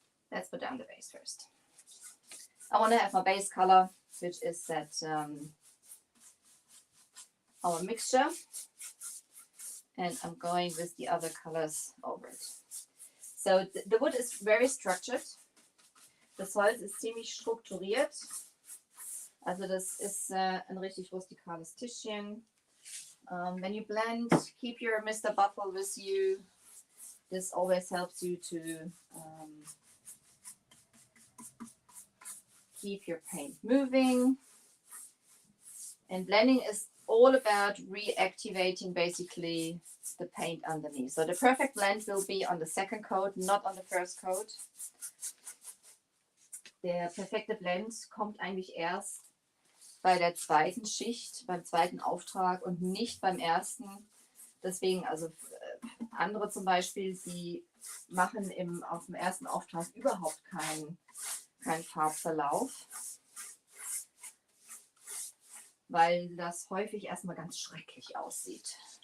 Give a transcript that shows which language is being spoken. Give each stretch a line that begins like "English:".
English: Let's put down the base first. I want to have my base color, which is that our mixture, and I'm going with the other colors over it. So the wood is very structured.
German: Das Holz ist ziemlich strukturiert. Also das ist ein richtig rustikales Tischchen.
English: When you blend, keep your Mr. Bottle with you. This always helps you to keep your paint moving. And blending is all about reactivating basically the paint underneath. So the perfect blend will be on the second coat, not on the first coat.
German: Der perfekte Blend kommt eigentlich erst bei der zweiten Schicht, beim zweiten Auftrag und nicht beim ersten. Deswegen, also andere zum Beispiel, die machen auf dem ersten Auftrag überhaupt keinen Farbverlauf, weil das häufig erstmal ganz schrecklich aussieht.